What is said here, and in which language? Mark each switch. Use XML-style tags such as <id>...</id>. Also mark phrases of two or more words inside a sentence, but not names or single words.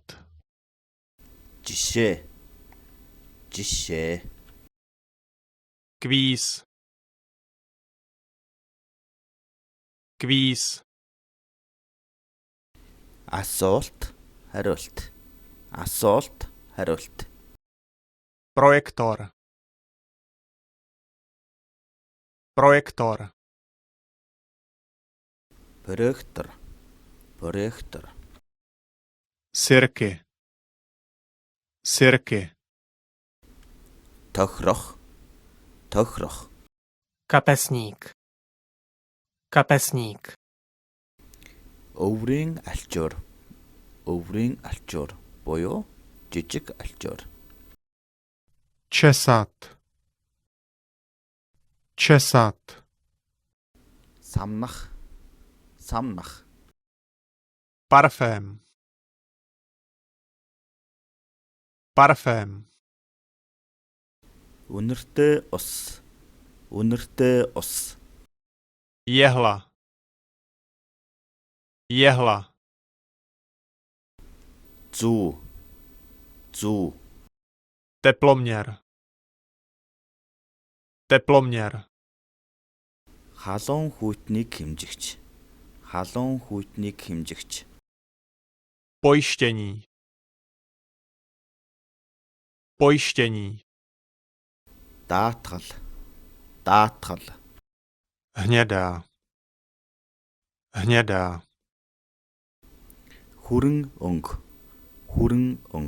<mn>жишээ жишээ</mn> <cs>Kvíz. Kvíz.</cs> <mn>асуулт хариулт асуулт хариулт</mn> <cs>Projektor. Projektor.</cs> <mn>проектор проектор</mn> <cs>Sirky. Sirky.</cs> <mn>тохирох тохирох</mn> <cs>Kapesník. Kapesník.</cs> <mn>өврийн алчуур буюу жижиг алчуур</mn> <cs>Česat. Česat.</cs> <mn>самнах самнах</mn> <cs>Parfém. Parfém.</cs> <mn>үнэртэй ус</mn> <cs>Jehla. Jehla.</cs> <mn>зүү</mn> <cs>Teploměr. Teploměr.</cs> <mn>халуун хүйтнийг хэмжигч</mn> <cs>Pojištění. Pojištění.</cs> <mn>даатгал</mn> <cs>Hnědá. Hnědá.</cs> <mn>хүрэн өнг</mn>